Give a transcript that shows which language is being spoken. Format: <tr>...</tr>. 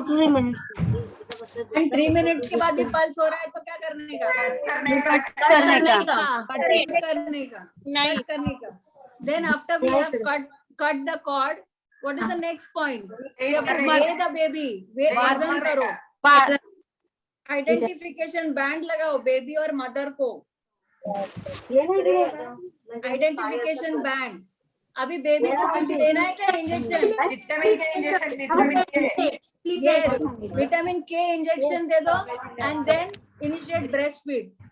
<hi>Minutes के बाद भी पल्स हो रहा है तो क्या करने का? करने का.</hi> <en>Then after we have cut the cord, what is the next point? weigh the baby.</en> <hi>वजन करो. आइडेंटिफिकेशन बैंड लगाओ बेबी और मदर को. Identification band. अभी बेबी को कुछ देना है क्या? इंजेक्शन.</hi> <en>yes, vitamin K injection</en> <hi>दे दो</hi> <en>And then initiate breast feed.</en>